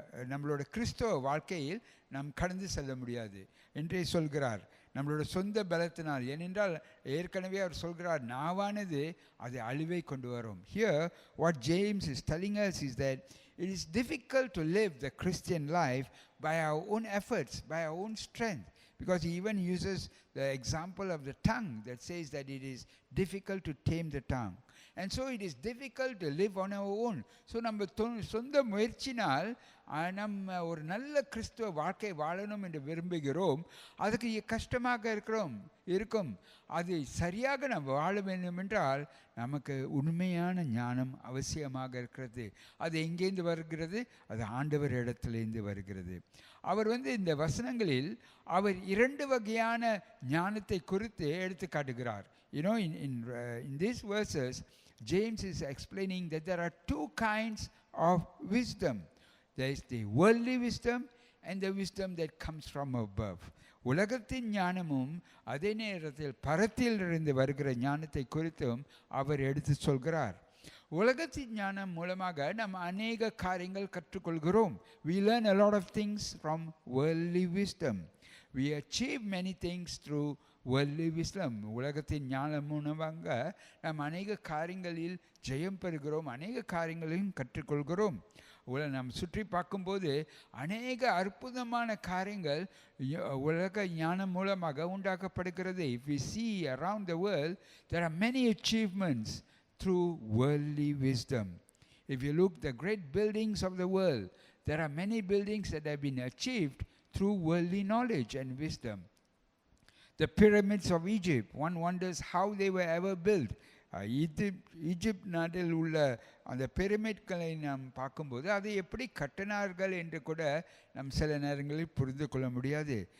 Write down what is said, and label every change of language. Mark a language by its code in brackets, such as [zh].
[ta] நம்மளோட கிறிஸ்தவ வாழ்க்கையில் நாம் கடந்து செல்ல முடியாது என்றே சொல்கிறார். நம்மளோட சொந்த பலத்தினால், ஏனென்றால் ஏற்கனவே அவர் சொல்கிறார், நாவானது அது அழிவை கொண்டு வரும். [en] Here what James is telling us is that it is difficult to live the Christian life by our own efforts, by our own strength, because he even uses the example of the tongue that says that it is difficult to tame the tongue. And so it is difficult to live on our own. [ta] So நம்ம சொந்த முயற்சினால் நம்ம ஒரு நல்ல கிறிஸ்துவ வாழ்க்கை வாழணும் என்று விரும்புகிறோம். அதுக்கு கஷ்டமாக இருக்கும். அது சரியாக நம்ம வாழ வேண்டும் என்றால் நமக்கு உண்மையான ஞானம் அவசியமாக இருக்கிறது. அது எங்கேருந்து வருகிறது? அது ஆண்டவர் இடத்திலிருந்து வருகிறது. அவர் இந்த வசனங்களில் அவர் 2 வகையான ஞானத்தை குறித்து எடுத்து காட்டுகிறார். [en] In these verses, James is explaining that there are 2 kinds of wisdom. There is the worldly wisdom and the wisdom that comes from above. [ta] உலகத்தின் ஞானமும் அதே நேரத்தில் பரத்திலிருந்து வருகிற ஞானத்தை குறித்தும் அவர் எடுத்து சொல்கிறார். உலகத்தின் ஞானம் மூலமாக நம்ம அநேக காரியங்கள் கற்றுக்கொள்கிறோம். [en] We learn a lot of things from worldly wisdom. We achieve many things through worldly wisdom. [ta] உலகத்தின் ஞானம் மூலமாக நாம் அநேக காரியங்களில் ஜெயம் பெறுகிறோம், அநேக காரியங்களையும் கற்றுக்கொள்கிறோம். நாம் சுற்றி பார்க்கும்போது அநேக அற்புதமான காரியங்கள் உலக ஞானம் மூலமாக உண்டாக்கப்படுகிறது. [en] If we see around the world, there are many achievements through worldly wisdom. If you look the great buildings of the world, there are many buildings that have been achieved through worldly knowledge and wisdom. The pyramids of Egypt, one wonders how they were ever built. [ta] Egypt நாட்டில் உள்ள அந்த பிரமிட்களை நாம் பார்க்கும்போது அதை எப்படி கட்டினார்கள் என்று கூட நம் சில நேரங்களில் புரிந்து கொள்ள முடியாது.